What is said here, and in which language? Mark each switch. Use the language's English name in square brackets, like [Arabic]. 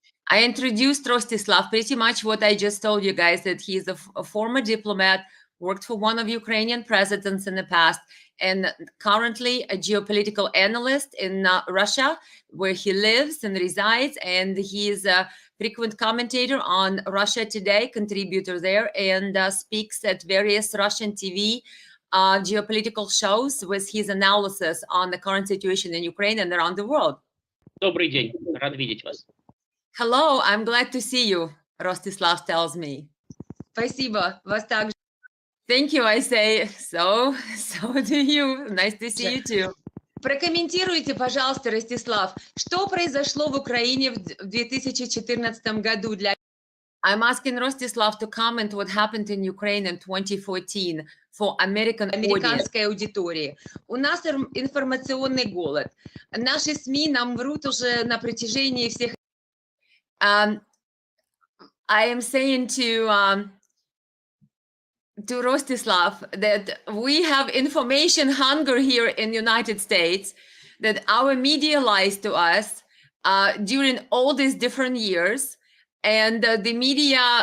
[English] I introduced Rostislav pretty much what I just told you guys, that he is a former diplomat, worked for one of Ukrainian presidents in the past, and currently a geopolitical analyst in Russia, where he lives and resides, and he is a frequent commentator on Russia Today, contributor there, and speaks at various Russian TV geopolitical shows with his analysis on the current situation in Ukraine and around the world. [Russian] Добрый день, рад видеть вас. [English] Hello, I'm glad to see you, Rostislav tells me. [Russian] Спасибо, вас также. [English] Thank you, I say. So do you. Nice to see you too. [Russian] Прокомментируйте, пожалуйста, Ростислав, что произошло в Украине в 2014 году для... [English] I'm asking Rostislav to comment what happened in Ukraine in 2014 for [Russian] американской аудитории. У нас информационный голод. Наши СМИ нам врут уже на протяжении всех... [English] I am saying to Rostislav that we have information hunger here in the United States, that our media lies to us during all these different years, and the media